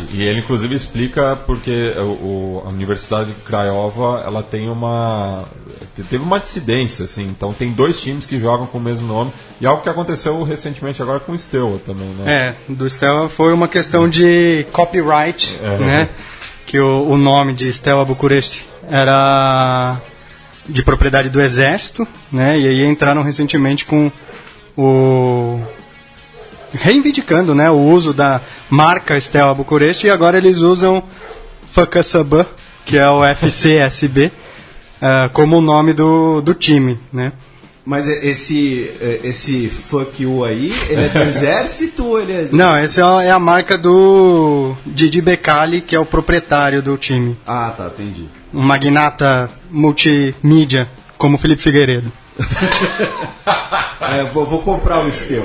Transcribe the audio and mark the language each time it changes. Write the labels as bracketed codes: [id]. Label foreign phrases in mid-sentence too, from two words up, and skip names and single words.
[pt] E ele inclusive explica porque a Universidade de Craiova ela teve uma dissidência, assim, então tem 2 times que jogam com o mesmo nome, e algo que aconteceu recentemente agora com o Steaua também, né? Do Steaua foi uma questão de copyright, né? Que o nome de Steaua București era de propriedade do Exército, né? E aí entraram recentemente com reivindicando, né, o uso da marca Steaua București, e agora eles usam FCSB, que é o FCSB, como o nome do time, né? Mas esse [en] fuck you [pt] aí, ele é do exército ou ele é... Não, essa é a marca do Didi Becali, que é o proprietário do time. Ah, tá, entendi. Um magnata multimídia, como Felipe Figueiredo. Vou comprar o Steaua.